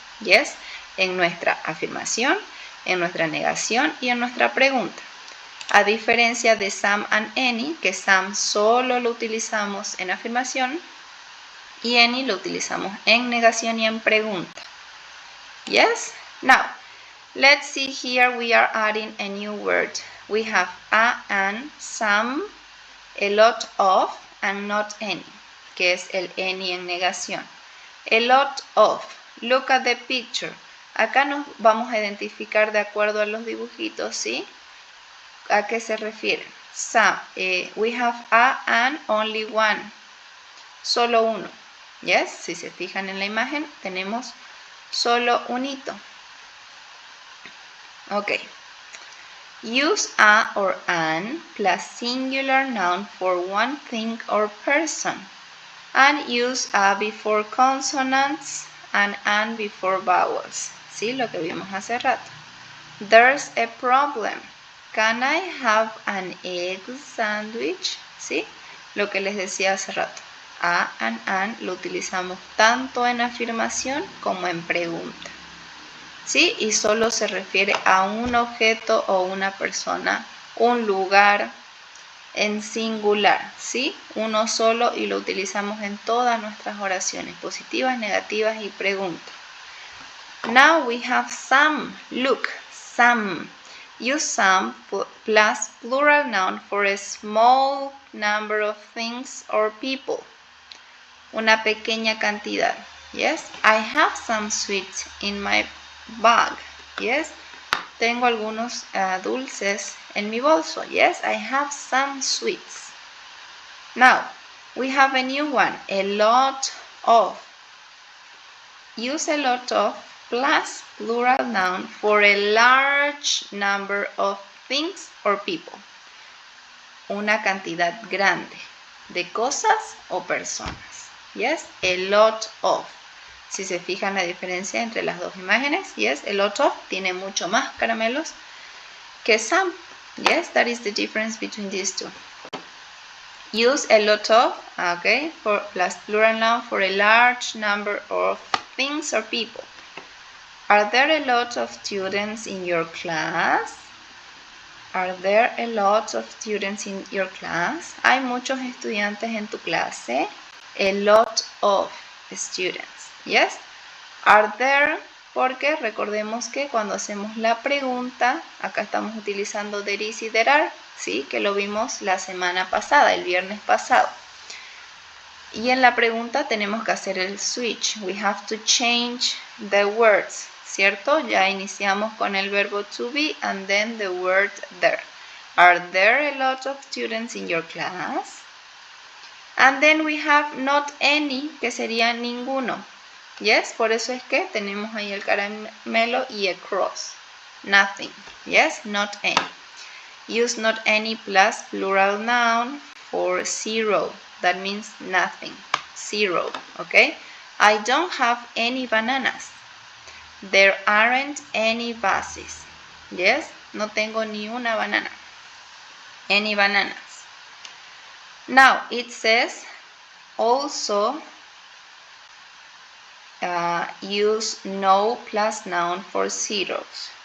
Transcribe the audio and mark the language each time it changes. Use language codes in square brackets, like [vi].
[es] Yes, en nuestra afirmación, en nuestra negación y en nuestra pregunta. A diferencia de some and any, que some solo lo utilizamos en afirmación y any lo utilizamos en negación y en pregunta. [en] Yes? Now, let's see here we are adding a new word. We have a, and, some, a lot of, and not any, [es] que es el any en negación. [en] A lot of. Look at the picture. [es] Acá nos vamos a identificar de acuerdo a los dibujitos, ¿sí? ¿A qué se refieren? [en] Some. We have a and only one. [es] Solo uno. Yes, si se fijan en la imagen, tenemos solo unito. [en] Ok. Use a or an plus singular noun for one thing or person. And use a before consonants and an before vowels. ¿Sí? [es] Lo que vimos hace rato. [en] There's a problem. Can I have an egg sandwich? [es] ¿Sí? Lo que les decía hace rato. A and an lo utilizamos tanto en afirmación como en pregunta. ¿Sí? Y solo se refiere a un objeto o una persona, un lugar en singular, ¿sí? Uno solo y lo utilizamos en todas nuestras oraciones, positivas, negativas y preguntas. [en] Now we have some. Look, some. Use some plus plural noun for a small number of things or people. [es] Una pequeña cantidad. [en] Yes, I have some sweets in my bag. [es] Yes, tengo algunos dulces en mi bolso. [en] Yes, I have some sweets. Now, we have a new one. A lot of. use a lot of plus plural noun for a large number of things or people. [es] Una cantidad grande de cosas o personas. Yes, a lot of. Si se fijan la diferencia entre las dos imágenes, yes, a lot of tiene mucho más caramelos que some. [en] Yes, that is the difference between these two. Use a lot of, okay, for plus plural noun for a large number of things or people. Are there a lot of students in your class? Are there a lot of students in your class? [es] ¿Hay muchos estudiantes en tu clase? [en] A lot of students. Yes? Are there? [es] Porque recordemos que cuando hacemos la pregunta, acá estamos utilizando there is y there are, ¿sí? Que lo vimos la semana pasada, el viernes pasado. Y en la pregunta tenemos que hacer el switch. [en] We have to change the words, [es] ¿cierto? Ya iniciamos con el verbo to be [en] and then the word there. Are there a lot of students in your class? And then we have not any, [es] que sería ninguno. Yes, por eso es que tenemos ahí el caramelo y [en] a cross. Nothing. Yes, not any. Use not any plus plural noun for zero. That means nothing. Zero. Okay? I don't have any bananas. There aren't any buses. [es] Yes, no tengo ni una banana. [en] Any bananas. Now, it says also use no plus noun for zeros.